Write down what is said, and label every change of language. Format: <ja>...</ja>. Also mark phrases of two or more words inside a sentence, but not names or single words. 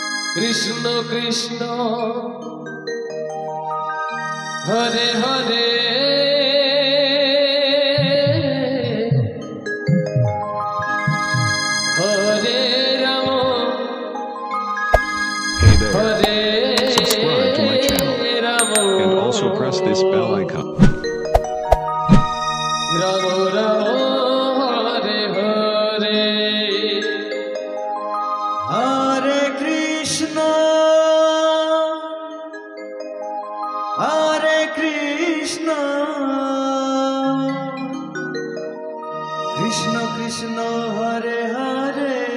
<sa>কৃষ্ণ কৃষ্ণ হরে হরে হরে রাম</sa> <en>Hey there.</en> <sa>হরে</sa> <en>Subscribe to my channel</en> <sa>রাম</sa> <en>and also press this bell icon.</en> <sa>রাম রাম হরে হরে हरे कृष्ण कृष्ण कृष्ण हरे हरे</sa>